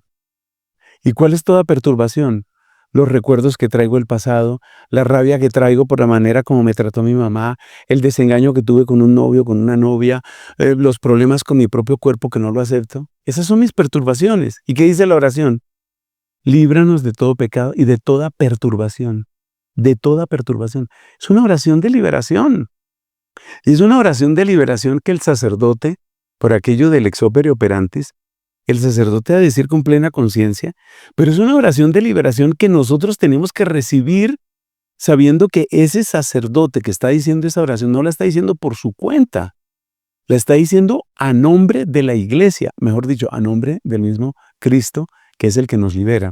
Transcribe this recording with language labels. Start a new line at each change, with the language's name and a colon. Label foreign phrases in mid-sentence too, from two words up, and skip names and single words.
Spanish: ¿Y cuál es toda perturbación? Los recuerdos que traigo del pasado, la rabia que traigo por la manera como me trató mi mamá, el desengaño que tuve con un novio, con una novia, los problemas con mi propio cuerpo que no lo acepto. Esas son mis perturbaciones. ¿Y qué dice la oración? Líbranos de todo pecado y de toda perturbación. De toda perturbación. Es una oración de liberación. Y es una oración de liberación que el sacerdote, por aquello del
Latin: ex opere operantis,
Spanish: el sacerdote ha de decir con plena conciencia, pero es una oración de liberación que nosotros tenemos que recibir sabiendo que ese sacerdote que está diciendo esa oración no la está diciendo por su cuenta, la está diciendo a nombre de la iglesia, mejor dicho, a nombre del mismo Cristo, que es el que nos libera.